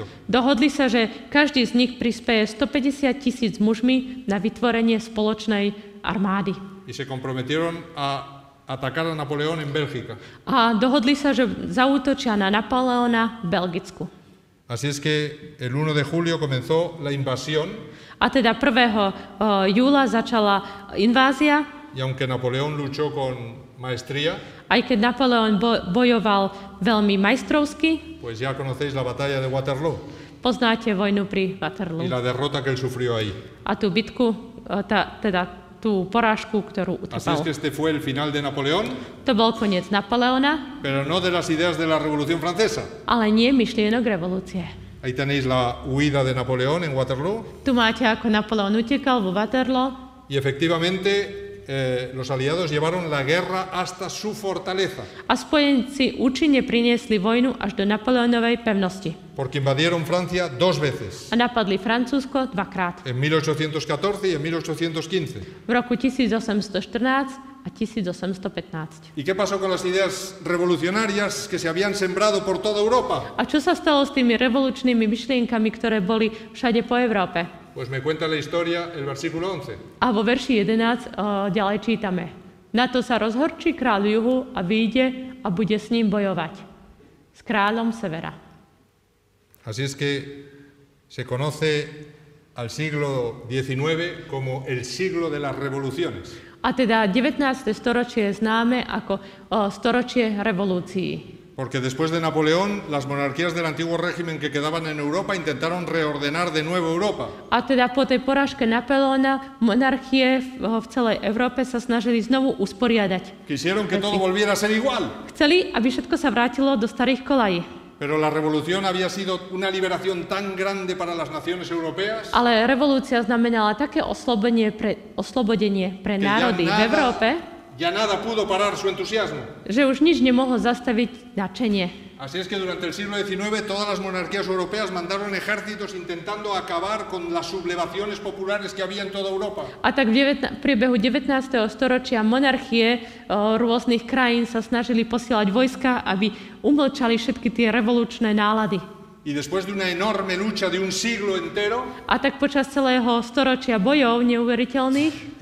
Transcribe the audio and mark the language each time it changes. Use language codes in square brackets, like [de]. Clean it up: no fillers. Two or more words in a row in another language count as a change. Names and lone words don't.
[sk] dohodli sa, že každý z nich prispeje 150,000 mužmi na vytvorenie spoločnej armády. [es] Y se comprometieron a atacar a Napoleón en Bélgica. [sk] A dohodli sa, že zaútočia na Napoleona v Belgicku. [es] Así es que el 1 de julio comenzó la invasión [sk] A teda 1. júla začala invázia, [es] y aunque Napoleón luchó con maestría, [sk] aj keď Napoleon bojoval veľmi majstrovsky. [es] pues ya conocéis la batalla de Waterloo [sk] Poznáte vojnu pri Waterloo. [es] y la derrota que él sufrió ahí. [sk] A tú bitku, tú porážku, ktorú [es] Así es [sk] utrpel. [es] que este fue el final de Napoleón, [sk] To bol koniec Napoleona, [es] pero no de las ideas de la Revolución Francesa. [sk] ale nie myšlienok revolúcie. [es] Ahí tenéis la huida de Napoleón en Waterloo [sk] Tu máte, ako Napoleon utekal vo Waterloo [es] y efectivamente los aliados llevaron la guerra hasta su fortaleza, [sk] a spojenci účinne priniesli vojnu až do Napoleonovej pevnosti. [es] porque invadieron Francia 2 veces, [sk] A napadli Francúzsko dvakrát. [es] en 1814 y en 1815. [sk] V roku 1814 a 1815. [es] ¿Y qué pasó con las ideas revolucionarias que se habían sembrado por toda Europa? [sk] A čo sa stalo s tými revolučnými myšlienkami, ktoré boli všade po Európe? [es] Pues me cuenta la historia el versículo 11. [sk] A vo verši 11 ďalej čítame. Na to sa rozhorčí kráľ juhu a vyjde a bude s ním bojovať. S kráľom severa. [es] Así es que se conoce al siglo XIX como el siglo de las revoluciones. [sk] A teda 19. storočie je známe ako storočie revolúcií. [es] Porque después de Napoleón, las monarquías del antiguo régimen que quedaban en Europa intentaron reordenar de nuevo Europa. [sk] A teda po tej porážke Napoleona monarchie v celej Európe sa snažili znovu usporiadať. [es] Quisieron que todo volviera a ser igual. [sk] Chceli, aby všetko sa vrátilo do starých kolají. [es] Pero la revolución había sido una liberación tan grande para las naciones europeas [sk] Ale revolúcia znamenala také oslobodenie pre národy v Európe, [es] ya nada pudo parar su entusiasmo. [sk] že už nič nemohlo zastaviť nadšenie. [es] Así es que durante el siglo XIX todas las monarquías europeas mandaron ejércitos intentando acabar con las sublevaciones populares que había en toda Europa. [sk] A tak v priebehu 19. storočia monarchie rôznych krajín sa snažili posielať vojska, aby umlčali všetky tie revolučné nálady. [es] Y después de una enorme lucha de un siglo entero, [sk] A tak počas celého storočia bojov neuveriteľných,